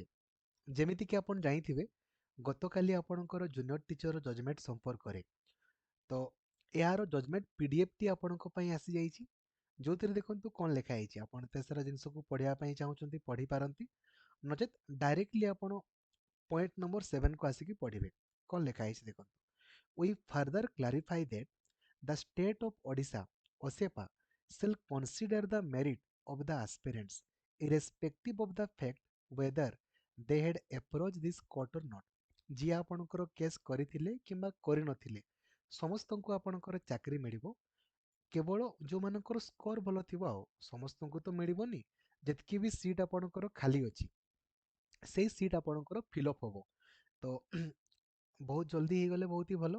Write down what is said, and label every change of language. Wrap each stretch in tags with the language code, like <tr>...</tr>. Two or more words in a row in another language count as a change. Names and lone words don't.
<or>ଯେମିତିକି ଆପଣ ଜାଣିଥିବେ, ଗତକାଲି ଆପଣଙ୍କର</or> <en>junior teacher judgement</en> <or>ସମ୍ପର୍କରେ ତ ଏହାର ଜଜମେଣ୍ଟ ପିଡିଏଫଟି ଆପଣଙ୍କ ପାଇଁ ଆସିଯାଇଛି। ଯୋଉଥିରେ ଦେଖନ୍ତୁ କ'ଣ ଲେଖା ହେଇଛି। ଆପଣ ତେସରା ଜିନିଷକୁ ପଢ଼ିବା ପାଇଁ ଚାହୁଁଛନ୍ତି ପଢ଼ିପାରନ୍ତି, ନଚେତ୍ ଡାଇରେକ୍ଟଲି ଆପଣ</or> <en>point number</en> <or>7କୁ ଆସିକି ପଢ଼ିବେ। କ'ଣ ଲେଖା ହେଇଛି ଦେଖନ୍ତୁ।</or> <en>We further clarify that the state of Odisha, OSEPA, shall consider the merit of the aspirants, irrespective of the fact whether they had approached this court or not.</en> <or>ଯିଏ ଆପଣଙ୍କର କେସ୍ କରିଥିଲେ କିମ୍ବା କରିନଥିଲେ, ସମସ୍ତଙ୍କୁ ଆପଣଙ୍କର ଚାକିରି ମିଳିବ। କେବଳ ଯେଉଁମାନଙ୍କର ସ୍କୋର ଭଲ ଥିବ, ଆଉ ସମସ୍ତଙ୍କୁ ତ ମିଳିବନି। ଯେତିକି ବି ସିଟ୍ ଆପଣଙ୍କର ଖାଲି ଅଛି, ସେଇ ସିଟ୍ ଆପଣଙ୍କର ଫିଲ୍ଅପ୍ ହେବ। ତ ବହୁତ ଜଲ୍ଦି ହେଇଗଲେ ବହୁତ ହି ଭଲ।</or>